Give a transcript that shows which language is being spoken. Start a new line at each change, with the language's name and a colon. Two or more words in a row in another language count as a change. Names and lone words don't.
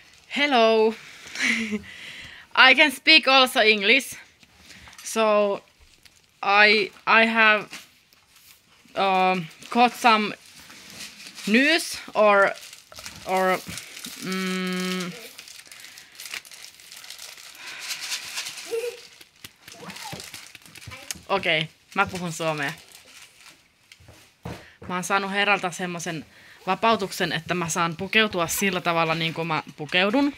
English: Hello. I can speak also English. So I have got some news or okei,
Finnish: mä puhun suomea. Mä oon saanut herralta semmosen vapautuksen, että mä saan pukeutua sillä tavalla niin kuin mä pukeudun.